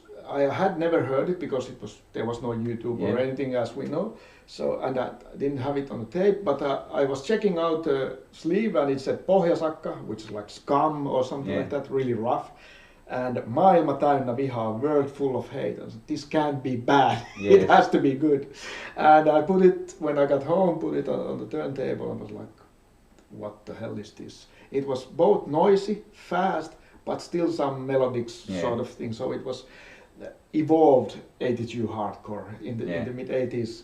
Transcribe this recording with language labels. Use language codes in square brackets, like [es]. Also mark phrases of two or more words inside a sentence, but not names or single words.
[en] I had never heard it because there was no YouTube or anything, as we know. So, and I didn't have it on the tape, but I was checking out the sleeve and it said Pohjasakka, which is like scum or something like that, really rough. [fi] And maailma täynnä vihaa, [en] world full of hate. I said, this can't be bad. It has to be good. And I put it, when I got home, put it on the turntable and was like, what the hell is this? It was both noisy, fast, but still some melodic sort of thing. So it was evolved 82 hardcore in the mid 80s.